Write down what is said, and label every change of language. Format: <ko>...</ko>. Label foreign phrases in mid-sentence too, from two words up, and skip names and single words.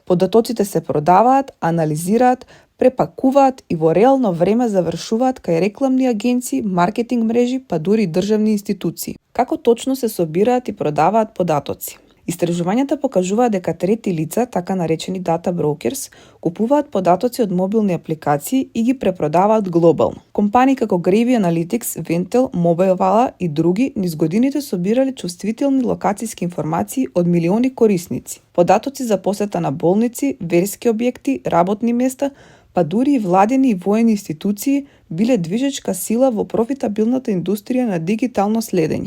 <mk>Податоците се продаваат, анализираат, препакуваат и во реално време завршуваат кај рекламни агенции, маркетинг мрежи, па дури државни институции. Како точно се собираат и продаваат податоци? Истражувањата покажуваат дека трети лица, така наречени</mk> <en>data brokers,</en> <mk>купуваат податоци од мобилни апликации и ги препродаваат глобално. Компании како Gravy Analytics, Ventel, Mobilevala и други низ годините собирале чувствителни локацијски информации од милиони корисници. Податоци за посета на болници, верски објекти, работни места, па дури и владени и воени институции биле движечка сила во профитабилната индустрија на дигитално следење.</mk>